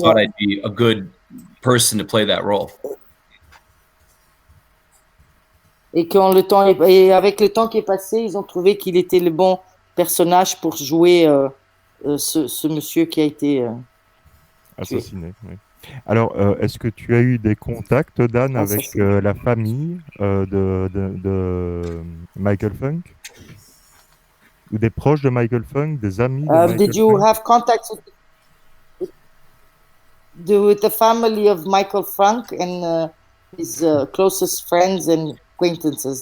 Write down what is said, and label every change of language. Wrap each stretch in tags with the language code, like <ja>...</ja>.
<en>thought I'd be a good person to play that role.</en> <fr>et avec le temps qui est passé, ils ont trouvé qu'il était le bon personnage pour jouer ce monsieur qui a été assassiné. Oui. Alors, est-ce que tu as eu des contacts, Dan, avec la famille de Michael Funk? Ou des proches de Michael Funk, des amis de Michael</fr> <en>Did you</en> <fr>Funk?</fr> <en>have contacts with the family of Michael Funk and his closest friends and acquaintances?</en>